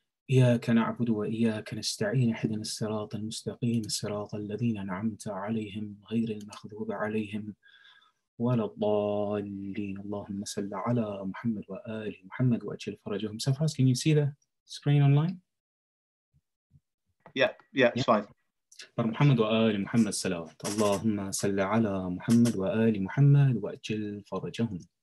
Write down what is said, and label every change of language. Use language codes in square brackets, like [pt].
[ar] إياك نعبد وإياك نستعين اهدنا الصراط المستقيم صراط الذين أنعمت عليهم غير المغضوب عليهم ولا الضالين اللهم صل على محمد وآل محمد وأجل فرجهم. [en] Safras, can you see the screen online? Yeah, it's fine. [ar] محمد وآل محمد صلوات اللهم صل على محمد وآل محمد وأجل فرجهم.